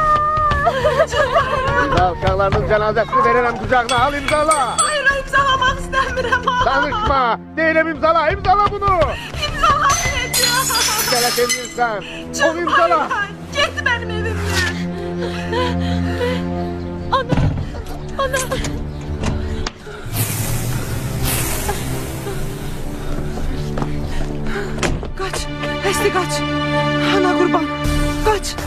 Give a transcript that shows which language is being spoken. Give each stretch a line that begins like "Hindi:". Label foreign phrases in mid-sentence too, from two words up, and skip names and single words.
Azerbaijani: İmza uşaqlarının cənazəsini verirəm qucağına. Al imzala. Hayır, imzalamaq istəmirəm. Danışma. Deyirəm imzala. İmzala bunu. İmzalamayacağım. Qələt edirsən. O imzala. Get mənim evimdən. Ana! Ana! Qaç! Həsti, qaç! Ana qurban! Qaç!